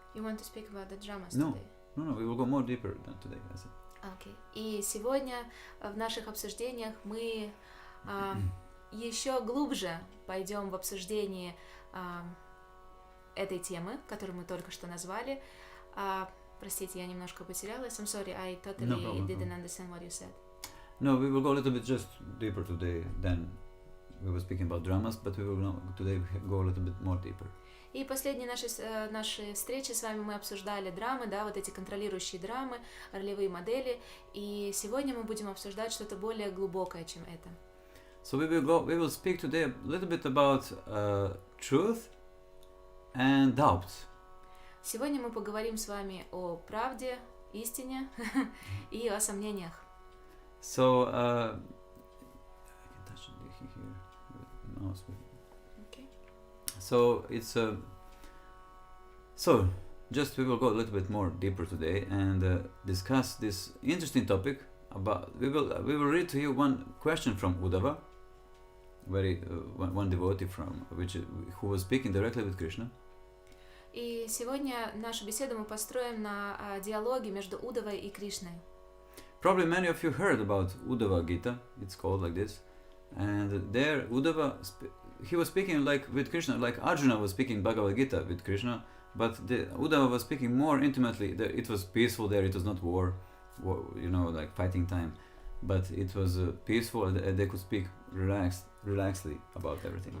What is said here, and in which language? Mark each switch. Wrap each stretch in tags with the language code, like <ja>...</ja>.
<en>You want to speak about the dramas No. today? No, we will go more deeper than today. I said. Okay.</en> <ru>И сегодня в наших обсуждениях мы еще глубже пойдем в обсуждении этой темы, которую мы только что назвали. Простите, я немножко потерялась.</ru> <en>I'm sorry, I totally didn't understand what you said. No, we will go a little bit just deeper today than we were speaking about dramas, but we will today go a little bit more deeper.</en> <ru>И последние наши встречи с вами мы обсуждали драмы, да, вот эти контролирующие драмы, ролевые модели, и сегодня мы будем обсуждать что-то более глубокое, чем это.</ru> <en>So we will speak today a little bit about truth and doubt.</en> <ru>Сегодня мы поговорим с вами о правде, истине и о сомнениях.</ru> <en>So I can touch it here with the mouse. Okay. So it's so just we will go a little bit more deeper today and discuss this interesting topic about we will read to you one question from Uddhava, one devotee from who was speaking directly with Krishna.</en> <ru>И сегодня нашу беседу мы построим на диалоге между Уддавой и Кришной.</ru> <en>Probably many of you heard about Uddhava Gita. It's called like this, and there Uddhava he was speaking like with Krishna, like Arjuna was speaking Bhagavad Gita with Krishna, but Uddhava was speaking more intimately. It was peaceful there. It was not war, like fighting time, but it was peaceful, and they could speak relaxedly about everything.</en>